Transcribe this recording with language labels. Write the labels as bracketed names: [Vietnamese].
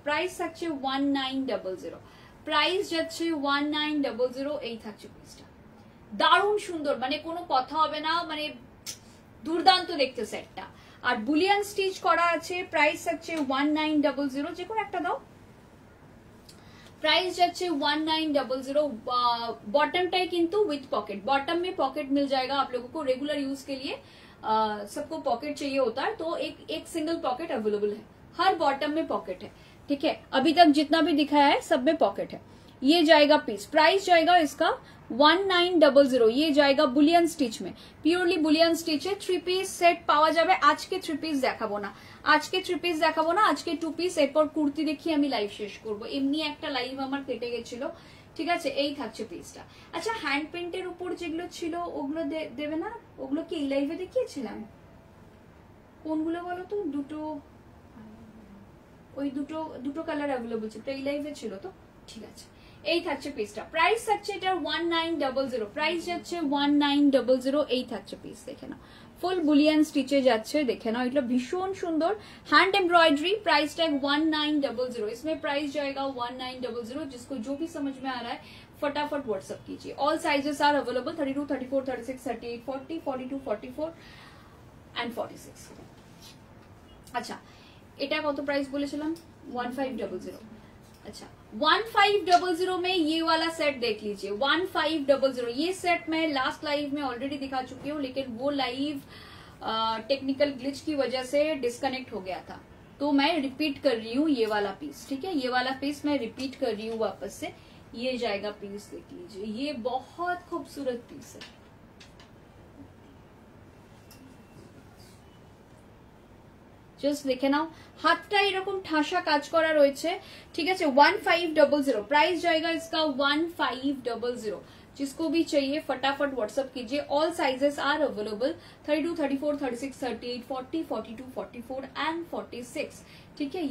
[Bangla] Price থাকছে 1900, price যাচ্ছে 1900। এই থাকছে পিসটা, দারুণ সুন্দর, মানে কোনো কথা হবে না, মানে দুর্দান্ত দেখতে সেটটা। আর বুলিয়ান স্টিচ করা আছে, প্রাইস থাকছে 1900। যে কোনো একটা দাও, प्राइस যাচ্ছে 1900। बॉटमटाई किंतु [Hindi] विथ पॉकेट, बॉटम में पॉकेट मिल जाएगा आप लोगों को, रेगुलर यूज के लिए सबको पॉकेट चाहिए होता है, तो एक सिंगल पॉकेट अवेलेबल है, हर बॉटम में पॉकेट है, ठीक है। अभी तक जितना भी दिखाया है सब में पॉकेट है। ये जाएगा पीस, प्राइस जाएगा इसका 1900। ये जाएगा बुलियन स्टिच में, [Bangla] purely Boolean স্টিচে three piece set পাওয়া যাবে। আজকে থ্রি পিস দেখাবো না, আজকে থ্রি পিস দেখাবো না, আজকে টু পিস, এরপর কুর্তি দেখিয়ে আমি লাইভ শেষ করবো। এমনি একটা লাইভ আমার কেটে গেছিল, ঠিক আছে। এই থাকছে পিসটা। আচ্ছা, হ্যান্ড পেন্টের উপর যেগুলো ছিল ওগুলো দেবে না? ওগুলো কি এই লাইভে দেখিয়েছিলাম? কোনগুলো বলো তো? দুটো, ওই দুটো কালার অ্যাভেলেবল ছিল, এই লাইভে ছিল তো, ঠিক আছে। এই থাকছে পিসটা, প্রাইস থাকছে এটা 1900, প্রাইস যাচ্ছে 1900। এই থাকছে পিস, দেখে নাও, ফুল বুলিয়ান স্টিচে যাচ্ছে, দেখে नाउ এটা ভীষণ সুন্দর हैंड एम्ब्रॉयडरी। [Hindi] प्राइस टैग 1900, इसमें प्राइस जाएगा 1900। जिसको जो भी समझ में आ रहा है फटाफट व्हाट्सएप कीजिए। All sizes are available 32, 34, 36, 38, 40, 42, 44 and 46। [Bangla] अच्छा, এটা কত প্রাইস বলেছিলাম? 1500। [Hindi] अच्छा, 1500 में ये वाला सेट देख लीजिए, 1500। ये सेट मैं लास्ट लाइव में ऑलरेडी दिखा चुकी हूँ, लेकिन वो लाइव टेक्निकल ग्लिच की वजह से डिस्कनेक्ट हो गया था, तो मैं रिपीट कर रही हूँ ये वाला पीस, ठीक है। ये वाला पीस मैं रिपीट कर रही हूँ वापस से। ये जाएगा पीस, देख लीजिए, ये बहुत खूबसूरत पीस है। [Bangla] জাস্ট দেখে নাও, হাতটা এরকম ঠাসা কাজ করা রয়েছে, ঠিক আছে। [Hindi] 1500, प्राइस जाएगा इसका 1500। जिसको भी चाहिए फटाफट व्हाट्सएप कीजिए। All sizes are available 32, 34, 36, 38, 40, 42, 44 and 46, ठीक है।